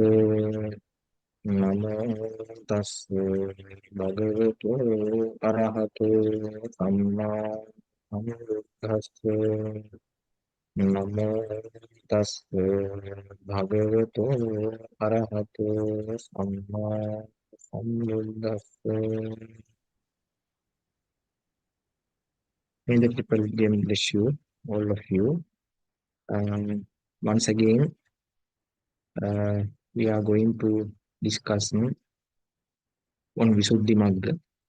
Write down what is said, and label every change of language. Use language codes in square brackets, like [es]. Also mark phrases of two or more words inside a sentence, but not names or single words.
[pi] Namo tassa bhagavato arahato samma sambuddhassa. Namo tassa bhagavato arahato samma sambuddhassa. [en] May the triple game bless you, all of you. Once again, we are going to discuss on Visuddhimagga.